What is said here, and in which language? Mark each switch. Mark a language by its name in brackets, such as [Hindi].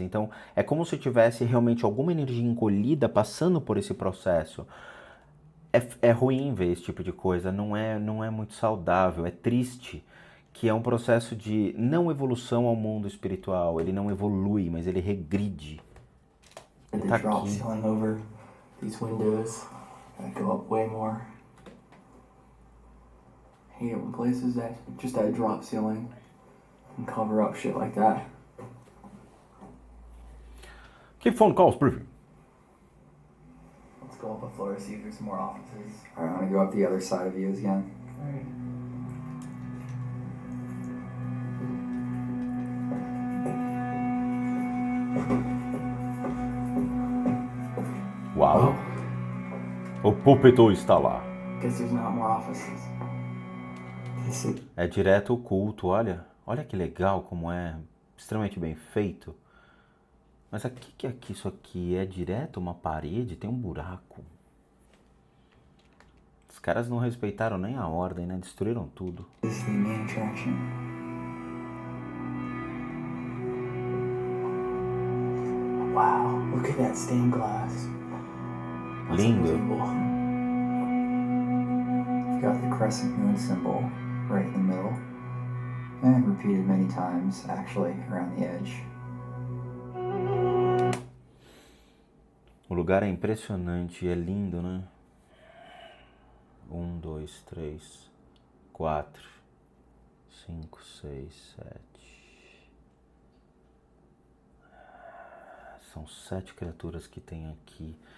[Portuguese] Então, é como se tivesse realmente alguma energia encolhida passando por esse processo. É ruim ver esse tipo de coisa, não é muito saudável, é triste, que é um processo de não evolução ao mundo espiritual. Ele não evolui, mas ele regride. [English] The [Portuguese] Tá [English] drop ceiling over these windows that go up way more. Hate it when places that just that drop ceiling can cover up shit like that. Keep phone calls briefing. Let's go up a floor to see if there's some more offices. Alright, I'm gonna go up the other side of you again. Alright. [Portuguese] Uau! O púlpito está lá. [English] Guess there's not more offices. [Portuguese] É direto o culto, olha. Olha que legal como é extremamente bem feito. Mas aqui que aqui isso aqui é direto uma parede, tem um buraco. Os caras não respeitaram nem a ordem, né? Destruíram tudo. [English] This is the main attraction. Wow, look at that stained glass. That's [Portuguese] Lindo. [English] unbelievable. You've got the crescent moon symbol right in the middle, and repeated many times, actually, around the edge. [Portuguese] O lugar é impressionante e é lindo, né? 1, 2, 3, 4, 5, 6, 7. São 7 criaturas que tem aqui.